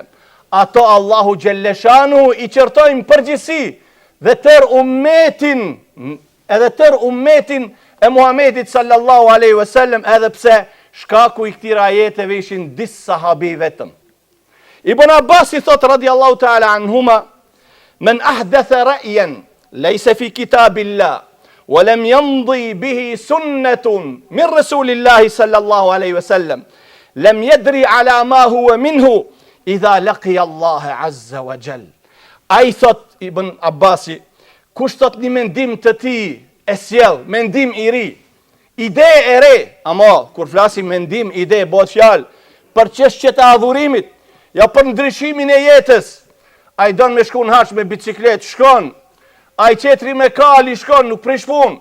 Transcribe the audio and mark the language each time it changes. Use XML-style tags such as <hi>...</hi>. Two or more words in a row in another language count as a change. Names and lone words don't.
<sq>Ato Allahu xhelleshanu i qërtojnë përgjithësi dhe tër ummetin e Muhamedit</sq> <ar>صلى الله عليه وسلم,</ar> <sq>edhe pse shkaku i këtij ajeteve ishin disa sahabi vetëm.</sq> <ar>Ibn Abbas</ar> <sq>i thot</sq> <ar>رضي الله تعالى عنهما: "من أحدث رأيا ليس في كتاب الله ولم يمض به سنة من رسول الله صلى الله عليه وسلم لم يدر على ما هو منه إذا لقي الله عز وجل."</ar> <sq>Ai thot Ibn Abbasi, kush thot një mendim të tij e sjell, mendim i ri, ide e re, ama kur flasim mendim, ide, bëhet fjalë për çështjet e adhurimit, ja për ndryshimin e jetës. Ai don me shku në haç me bicikletë, shkon. Ai qetri me kali shkon, nuk prish punë.</sq>